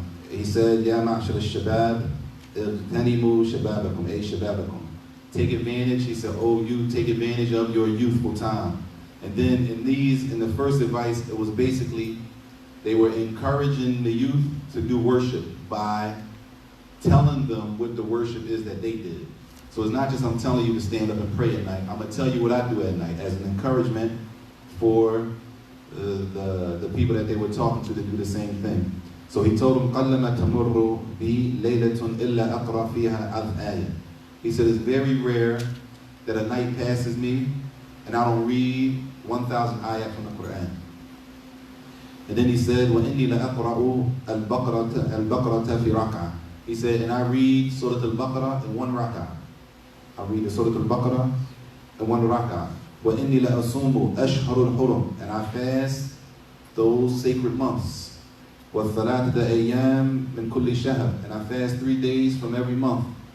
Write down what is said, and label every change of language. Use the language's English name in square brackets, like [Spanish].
[English] He said, [Arabic] يا معشر الشباب اغتنموا شبابكم أي شبابكم. [English] Take advantage, he said, oh, you take advantage of your youthful time. And then in the first advice, it was basically, they were encouraging the youth to do worship by telling them what the worship is that they did. So it's not just I'm telling you to stand up and pray at night. I'm going to tell you what I do at night as an encouragement for the people that they were talking to do the same thing. So he told them, [Arabic] قَلَّمَا تَمُرُّ بِي لَيْلَةٌ إِلَّا أَقْرَى فِيهَا آيَةٌ. [English] He said, it's very rare that a night passes me and I don't read 1,000 ayat from the Quran. And then he said, [Arabic] وَإِنِّي لَأَقْرَأُ الْبَقْرَةَ فِي رَكْعَةٍ. [English] He said, and I read Surah Al-Baqarah in one rak'ah. I read the Surah Al-Baqarah in one rak'ah. [Arabic] وَإِنِّي لَأَصُومُ أَشْهَرُ الْحُرُمِ. [English] And I fast those sacred months. [Arabic] وَالثَّلَاثَةَ أَيَّامٍ مِنْ كُلِّ شَهْرٍ. [English] And I fast 3 days from every month.